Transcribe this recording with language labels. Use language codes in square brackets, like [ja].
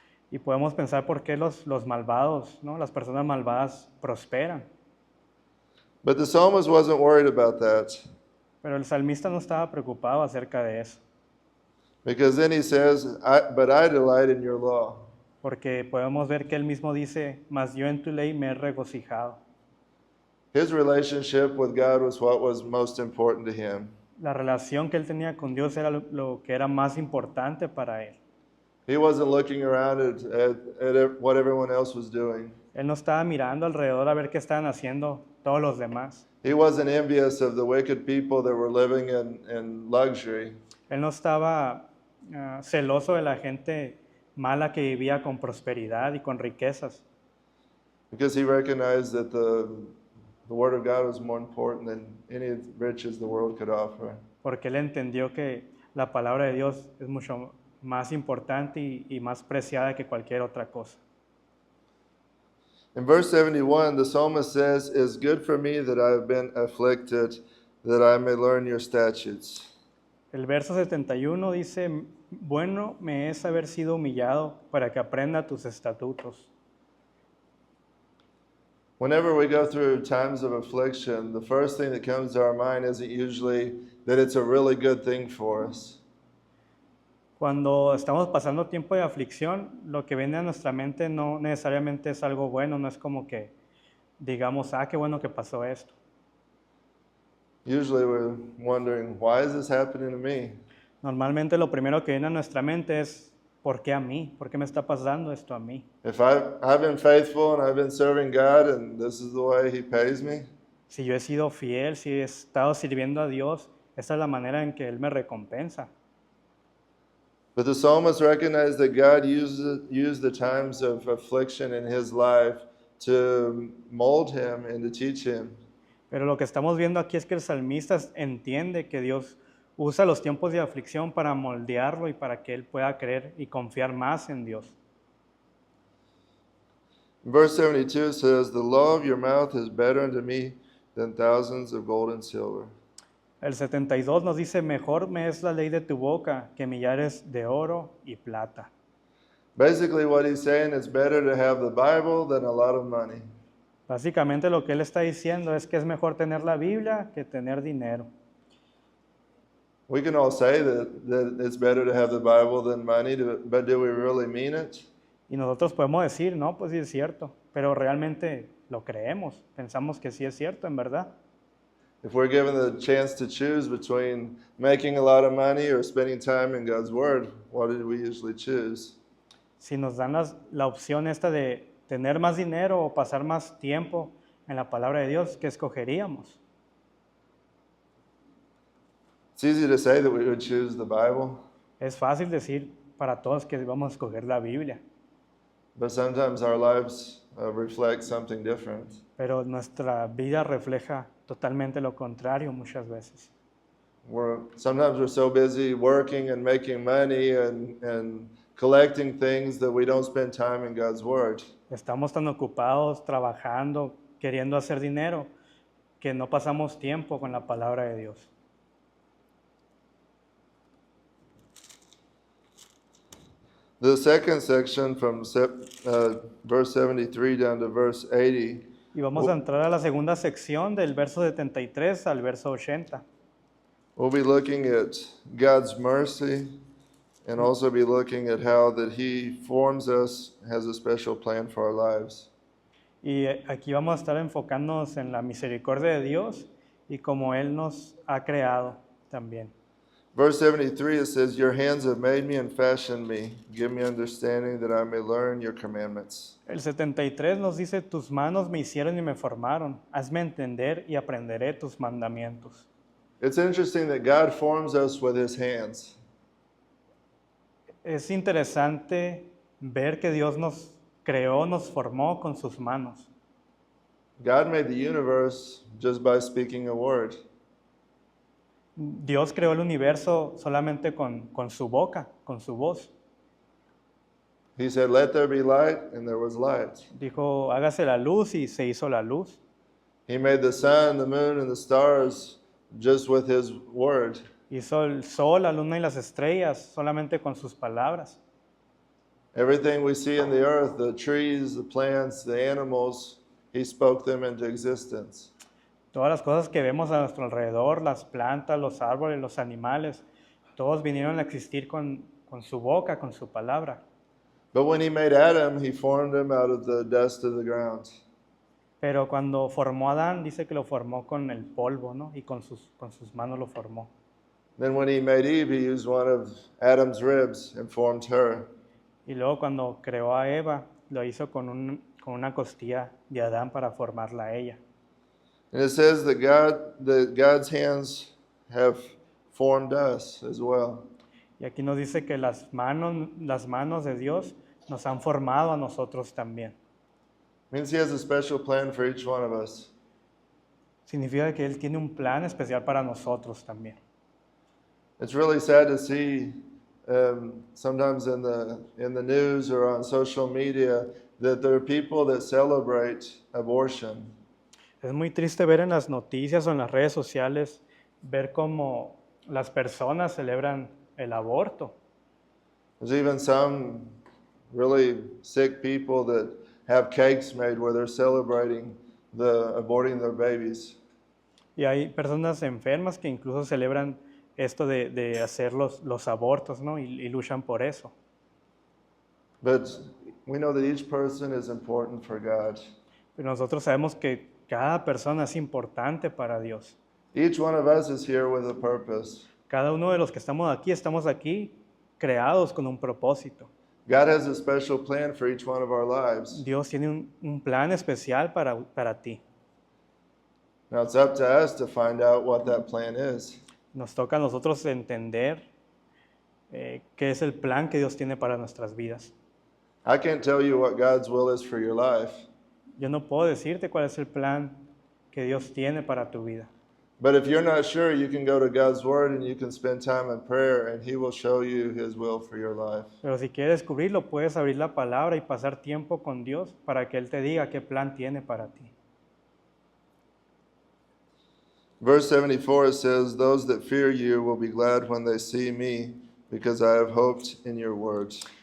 [es] Y podemos pensar por qué los malvados, ¿no? Las personas malvadas prosperan. [en] But the psalmist wasn't worried about that, [es] Pero el salmista no estaba preocupado acerca de eso, [en] because then he says, "But I delight in your law." [es] porque podemos ver que él mismo dice, mas yo en tu ley me he regocijado. [en] His relationship with God was what was most important to him. [es] La relación que él tenía con Dios era lo que era más importante para él. [en] He wasn't looking around at what everyone else was doing. [es] Él no estaba mirando alrededor a ver qué estaban haciendo todos los demás. [en] He wasn't envious of the wicked people that were living in luxury. [es] Él no estaba celoso de la gente mala que vivía con prosperidad y con riquezas, [en] Because he recognized that the Word of God was more important than any riches the world could offer. [es] porque él entendió que la palabra de Dios es mucho más importante y más preciada que cualquier otra cosa. [en] In verse 71, the psalmist says, "It's good for me that I have been afflicted, that I may learn your statutes." [es] El verso 71 dice, bueno me es haber sido humillado para que aprenda tus estatutos. [en] Whenever we go through times of affliction, the first thing that comes to our mind isn't usually that it's a really good thing for us. [es] Cuando estamos pasando tiempo de aflicción, lo que viene a nuestra mente no necesariamente es algo bueno, no es como que digamos, qué bueno que pasó esto. [en] Usually we're wondering, why is this happening to me? [es] Normalmente lo primero que viene a nuestra mente es, ¿por qué a mí? ¿Por qué me está pasando esto a mí? [en] If I've been faithful and I've been serving God and this is the way He pays me, [es] Si yo he sido fiel, si he estado sirviendo a Dios, esa es la manera en que Él me recompensa. [en] but the psalmist recognized that God used the times of affliction in his life to mold him and to teach him. [es] Pero lo que estamos viendo aquí es que el salmista entiende que Dios usa los tiempos de aflicción para moldearlo y para que él pueda creer y confiar más en Dios. [en] Verse 72 says, "The law of your mouth is better unto me than thousands of gold and silver." [es] El 72 nos dice, mejor me es la ley de tu boca que millares de oro y plata. [en] Basically what he's saying, it's better to have the Bible than a lot of money. [es] Básicamente lo que él está diciendo es que es mejor tener la Biblia que tener dinero. [en] We can all say that it's better to have the Bible than money, but do we really mean it? [es] Y nosotros podemos decir, no, pues sí es cierto, pero realmente lo creemos, pensamos que sí es cierto, en verdad. [en] If we're given the chance to choose between making a lot of money or spending time in God's Word, what do we usually choose? [es] Si nos dan la opción esta de tener más dinero o pasar más tiempo en la palabra de Dios, ¿qué escogeríamos? [en] It's easy to say that we would choose the Bible, [es] Es fácil decir para todos que vamos a escoger la Biblia, [en] but sometimes our lives reflect something different. [es] pero nuestra vida refleja totalmente lo contrario muchas veces. [en] Sometimes we're so busy working and making money and collecting things that we don't spend time in God's Word. [es] Estamos tan ocupados trabajando, queriendo hacer dinero, que no pasamos tiempo con la palabra de Dios. [en] The second section from verse 73 down to verse 80, [es] Y vamos a entrar a la segunda sección del verso 73 al verso 80. [en] we'll be looking at God's mercy and also be looking at how that He forms us, has a special plan for our lives. [es] Y aquí vamos a estar enfocándonos en la misericordia de Dios y cómo Él nos ha creado también. [en] Verse 73, it says, Your hands have made me and fashioned me. Give me understanding that I may learn your commandments. [es] El 73 nos dice, tus manos me hicieron y me formaron, hazme entender y aprenderé tus mandamientos. [en] It's interesting that God forms us with His hands. [es] Es interesante ver que Dios nos creó, nos formó con sus manos. [en] God made the universe just by speaking a word. [es] Dios creó el universo solamente con su boca, con su voz. [en] He said, Let there be light, and there was light. [es] Dijo, hágase la luz y se hizo la luz. [en] He made the sun, the moon, and the stars just with His word. [es] Hizo el sol, la luna y las estrellas solamente con sus palabras. [en] Everything we see in the earth, the trees, the plants, the animals, He spoke them into existence. [es] Todas las cosas que vemos a nuestro alrededor, las plantas, los árboles, los animales, todos vinieron a existir con su boca, con su palabra. [en] But when He made Adam, He formed him out of the dust of the ground. [es] Pero cuando formó a Adán, dice que lo formó con el polvo, ¿no? Y con sus manos lo formó. [en] Then when He made Eve, He used one of Adam's ribs and formed her. [es] Y luego cuando creó a Eva, lo hizo con una costilla de Adán para formarla a ella. [en] And it says that God's hands have formed us as well. [es] Y aquí nos dice que las manos de Dios nos han formado a nosotros también. [en] Means He has a special plan for each one of us. [es] Significa que Él tiene un plan especial para nosotros también. [en] It's really sad to see sometimes in the news or on social media that there are people that celebrate abortion. [es] Es muy triste ver en las noticias o en las redes sociales, ver cómo las personas celebran el aborto. [en] There's even some really sick people that have cakes made where they're celebrating aborting their babies. [es] Y hay personas enfermas que incluso celebran esto de hacer los abortos, ¿no? Y luchan por eso. [en] But we know that each person is important for God. [es] Pero nosotros sabemos que cada persona es importante para Dios. [en] Each one of us is here with a purpose. [es] Cada uno de los que estamos aquí creados con un propósito. [en] God has a special plan for each one of our lives. [es] Dios tiene un plan especial para ti. [en] Now it's up to us to find out what that plan is. [es] Nos toca a nosotros entender qué es el plan que Dios tiene para nuestras vidas. [en] I can't tell you what God's will is for your life, [es] Yo no puedo decirte cuál es el plan que Dios tiene para tu vida. [en] but if you're not sure, you can go to God's Word and you can spend time in prayer and He will show you His will for your life. [es] Pero si quieres descubrirlo, puedes abrir la palabra y pasar tiempo con Dios para que Él te diga qué plan tiene para ti. [en] Verse 74, it says, Those that fear you will be glad when they see me, because I have hoped in your words.